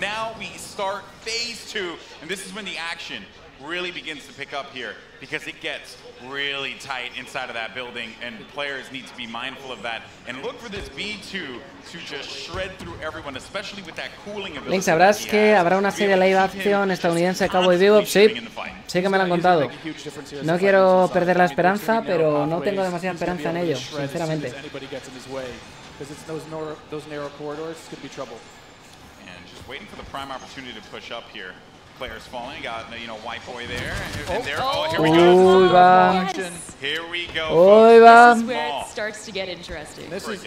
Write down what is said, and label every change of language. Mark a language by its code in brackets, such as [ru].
[en] Now we start phase 2, and this is when the action really begins to pick up here because it gets really tight inside of that building, and players need to be mindful of that and look for this B2 to just shred through everyone, especially with that cooling ability. [es] Lynx, ¿sabrás que habrá una serie live action estadounidense de Cowboy Bebop? Sí que me lo han contado. No quiero perder la esperanza, pero no tengo demasiada esperanza en ello, sinceramente. [en] Because it's those narrow corridors, it's going to be trouble. And just waiting for the prime opportunity to push up here. Players falling, got, you know, White Boy there. And there, here we go. Yes. Here we go. This is where it starts to get interesting. This is